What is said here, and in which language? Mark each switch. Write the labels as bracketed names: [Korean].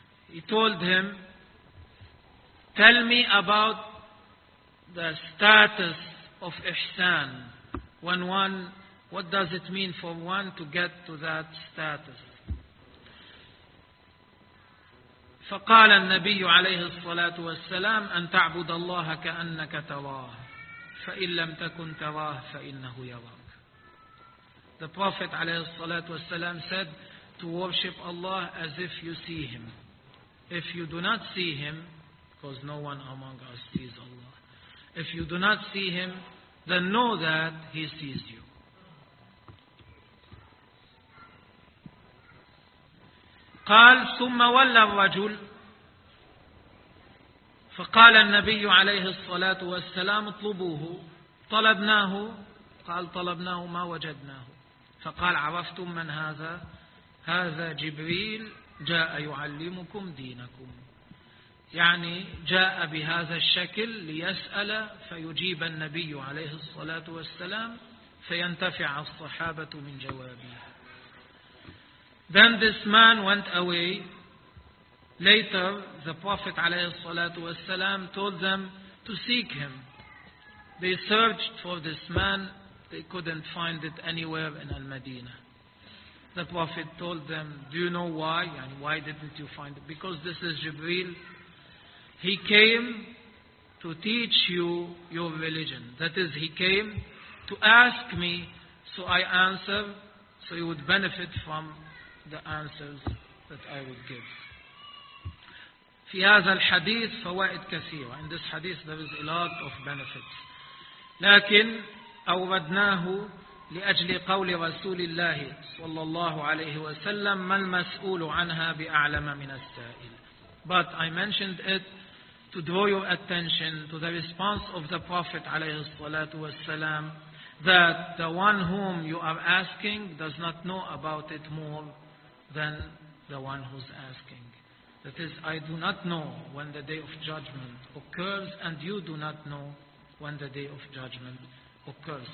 [English] He told him, tell me about the status of Ihsan. When one, what does it mean for one to get to that status? [Arabic] فقال النبي عليه الصلاة والسلام أن تعبد الله كأنك تراه فإن لم تكن تراه فإنه يراك. [English] The Prophet [Arabic] عليه الصلاة والسلام [English] said to worship Allah as if you see him. If you do not see him, because no one among us sees Allah, if you do not see him, then know that he sees you. [Arabic] قال ثم ولى الرجل فقال النبي عليه الصلاة والسلام اطلبوه. طلبناه. قال طلبناه ما وجدناه. فقال عرفتم من هذا؟ هذا جبريل جاء يعلمكم دينكم. يعني جاء بهذا الشكل ليسأل فيجيب النبي عليه الصلاة والسلام فينتفع الصحابة من جوابه. [English] Then this man went away. Later, the Prophet [Arabic] عليه الصلاة والسلام [English] told them to seek him. They searched for this man. They couldn't find it anywhere in Al-Madinah. The Prophet told them, do you know why? And why didn't you find it? Because this is Jibreel. He came to teach you your religion. That is, he came to ask me, so I answer, so you would benefit from the answers that I would give. [Arabic] في هذا الحديث فوائد كثيرة. [English] In this hadith there is a lot of benefits. [Arabic] لكن أوردناه لأجل قول رسول الله صلى الله عليه وسلم ما المسؤول عنها بأعلم من السائل. [English] But I mentioned it to draw your attention to the response of the Prophet [Arabic] عليه الصلاة والسلام [English] that the one whom you are asking does not know about it more than the one who's asking. That is, I do not know when the day of judgment occurs and you do not know when the day of judgment occurs.